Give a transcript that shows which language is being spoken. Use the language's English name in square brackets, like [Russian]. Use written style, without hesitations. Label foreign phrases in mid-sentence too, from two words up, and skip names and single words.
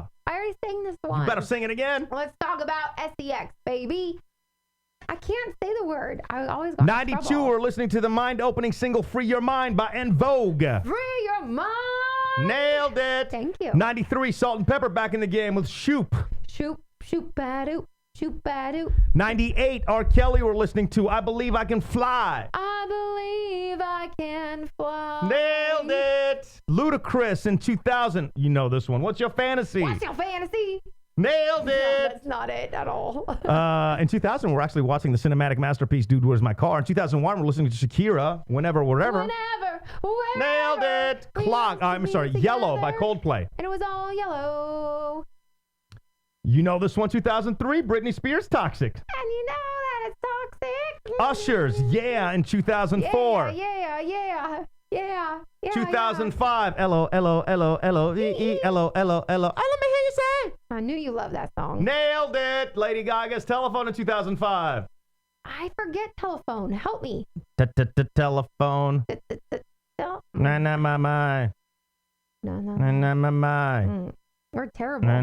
[English] I already sang this one. You better sing it again. Let's talk about sex, baby. I can't say the word. I always got 92, in trouble. we're listening to the mind-opening single Free Your Mind by En Vogue. Free your mind. Nailed it. Thank you. 93, Salt and Pepper back in the game with Shoop. Shoop, ba-doop, shoop, ba-doop. 98, R. Kelly, we're listening to I Believe I Can Fly. I believe I can fly. Nailed it. Ludacris in 2000. You know this one. What's your fantasy? What's your fantasy? Nailed it. No, that's not it at all. In 2000, we're actually watching the cinematic masterpiece, Dude, Where's My Car? In 2001, we're listening to Shakira, Whenever, Wherever. Nailed it. Clock. I'm sorry, Yellow by Coldplay. And it was all yellow. You know this one, 2003, Britney Spears, Toxic. And you know that it's toxic. Ushers, Yeah, in 2004. Yeah. 2005, L-O-L-O-L-O-L-O-E-E-L-O-L-O-L-O. Let me hear you say. I knew you loved that song. Nailed it. Lady Gaga's Telephone in 2005. I forget telephone. Help me. Telephone. Na na my my. No. Na na my my. We're terrible.